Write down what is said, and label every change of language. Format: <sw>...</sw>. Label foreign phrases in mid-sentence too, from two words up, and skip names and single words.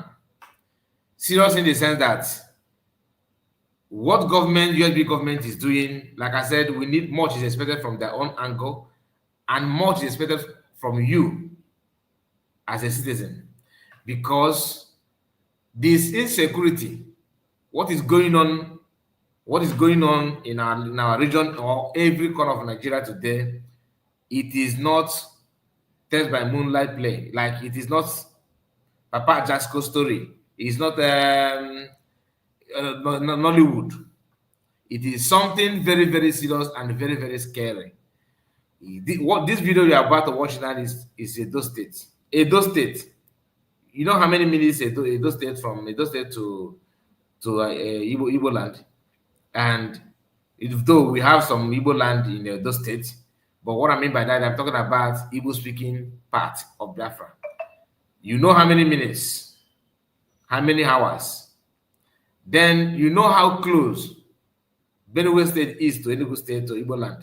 <en>Serious in the sense that what USB government is doing, like I said, we need much is expected from their own angle, and much is expected from you as a citizen, because this insecurity, what is going on in our region or every corner of Nigeria today, it is not test by moonlight play. Like, it is not Papa Jasco story. It's not Nollywood. It is something very, very serious and very, very scary. What this video you are about to watch now is Edo State. Edo State. You know how many minutes Edo State from Edo State to Igbo land? And though we have some Igbo land in Edo State, but what I mean by that, I'm talking about Igbo speaking part of Bafra. You know how many minutes, how many hours. Then you know how close Benue State is to Enugu State to Igbo land.</en>